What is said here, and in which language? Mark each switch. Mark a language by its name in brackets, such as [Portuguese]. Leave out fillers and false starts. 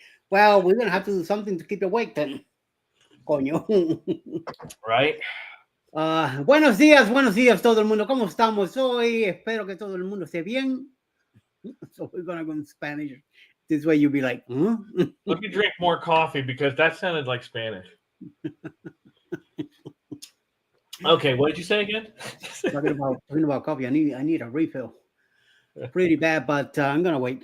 [English] Well, we're gonna have to do something to keep you awake then. [Spanish] Coño. [English] Right? [Spanish] Buenos días todo el mundo. ¿Cómo estamos hoy? Espero que todo el mundo esté bien. [English] So we're gonna go in Spanish. This way you'll be like, huh? Let me drink more coffee because that sounded like Spanish. Okay, what did you say again? talking about coffee. I need a refill. Pretty bad, but I'm gonna wait.